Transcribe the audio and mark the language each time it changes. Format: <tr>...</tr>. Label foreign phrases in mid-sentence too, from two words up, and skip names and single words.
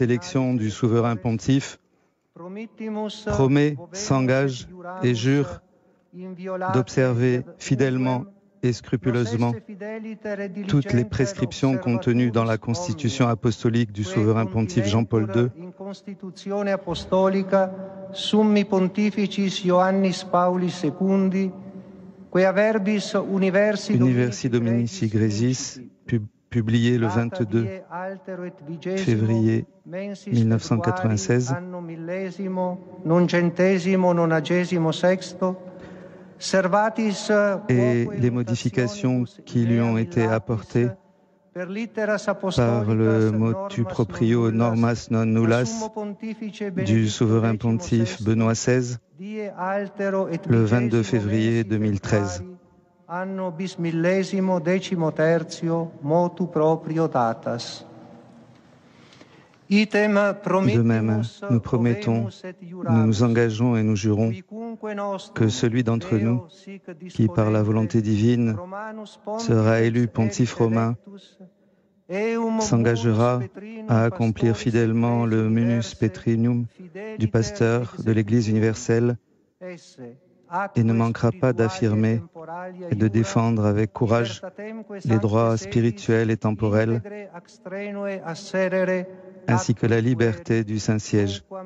<fr>élection du souverain pontife, promet, s'engage et jure d'observer fidèlement et scrupuleusement toutes les prescriptions contenues dans la constitution apostolique du souverain pontife Jean-Paul II,</fr> <la>Summi Pontificis Ioannis Paulis II, quia verbis Universi Dominici Grésis,</la> <fr>publié le 22 février 1996, et les modifications qui lui ont été apportées par le</fr> <la>motu proprio</la> <fr>Normas non nullas du souverain pontife Benoît XVI le 22 février 2013.</fr> <la>Anno bismillesimo decimotertio motu proprio datas.</la> <fr>De même, nous promettons, nous nous engageons et nous jurons que celui d'entre nous qui, par la volonté divine, sera élu pontife romain, s'engagera à accomplir fidèlement le</fr> <la>munus petrinum</la> <fr>du pasteur de l'Église universelle et ne manquera pas d'affirmer et de défendre avec courage les droits spirituels et temporels ainsi que la liberté du Saint-Siège.</fr>